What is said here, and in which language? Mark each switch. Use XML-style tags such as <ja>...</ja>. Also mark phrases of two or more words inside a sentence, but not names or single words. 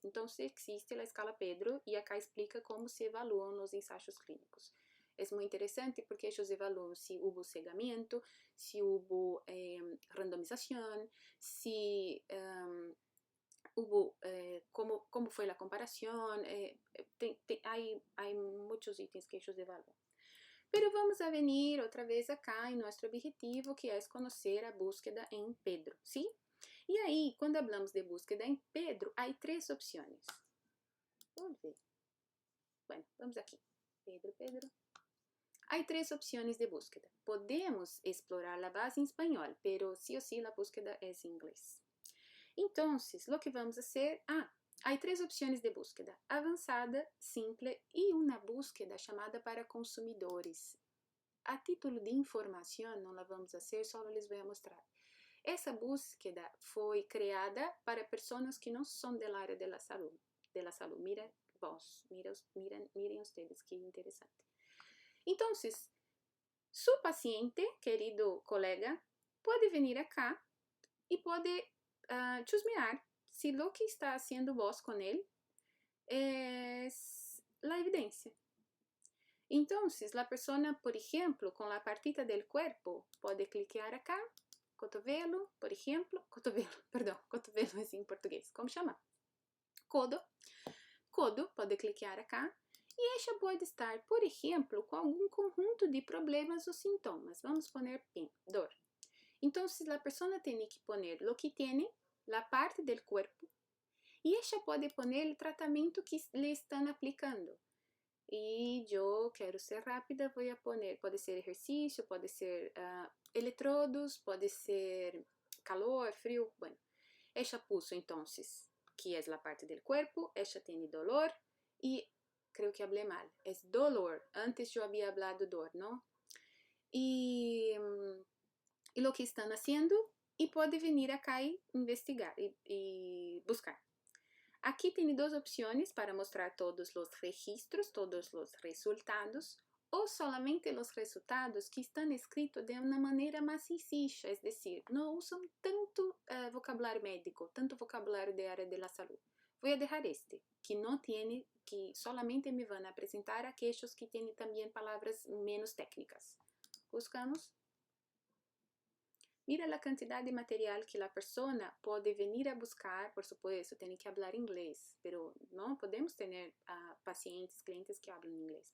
<pt>Então, existe a escala Pedro e acá explica como se evaluam os ensaios clínicos. É muito interessante porque eles evaluam se houve cegamento, se houve randomização, se houve como foi a comparação. Há muitos itens que eles evaluam.</pt> <es>Pero vamos a venir</es> <pt>outra vez acá em nosso objetivo, que é conhecer a búsqueda em Pedro, ¿sí? E aí, quando hablamos de búsqueda em Pedro, há 3 opções. Vamos ver. Bueno, vamos aqui. Pedro. Há 3 opções de búsqueda. Podemos explorar a base em espanhol,</pt> <es>pero sí o sí</es> <pt>a búsqueda é em inglês. Então, o que vamos fazer? Há 3 opções de búsqueda: avançada, simple e uma búsqueda chamada para consumidores. A título de informação, não la vamos fazer, só les vou mostrar. Essa búsqueda foi criada para pessoas que não são da área da saúde.</pt> <es>Miren ustedes, que interessante.</es> <pt>Então, seu paciente, querido colega, pode vir acá e pode chusmear se</pt> <es>lo que está haciendo vos con él es la evidencia. Entonces, la persona, por ejemplo, con la partita del cuerpo, puede clicar acá, cotovelo, por ejemplo, cotovelo es en portugués, ¿cómo se llama? Codo,</es> <pt>pode clicar acá, e ella pode estar, por exemplo, com algum conjunto de problemas ou sintomas. Vamos poner dor. Então, a pessoa tem que</pt> <es>poner lo que tem, la parte del cuerpo, y ella puede poner el tratamiento que le están aplicando. Y yo quiero ser rápida, voy a poner, puede ser ejercicio, puede ser electrodos, puede ser calor, frío. Bueno, ella puso entonces que es la parte del cuerpo, ella tiene dolor y creo que hablé mal, es dolor. Antes yo había hablado dor, ¿no? Y lo que están haciendo,</es> <pt>e pode vir acá e investigar e buscar. Aqui tem 2 opções para mostrar todos os registros, todos os resultados, ou solamente os resultados que estão escritos de uma maneira mais sencilla,</pt> <es>es decir,</es> <pt>não usam tanto vocabulário médico, tanto vocabulário de área da saúde. Vou deixar que não tem, que solamente me vão apresentar aqueles que têm também palavras menos técnicas. Buscamos. Mira a quantidade de material que a pessoa pode vir a buscar,</pt> <es>por supuesto,</es> <pt>tem que falar inglês, pero não podemos ter pacientes, clientes que falam inglês.</pt>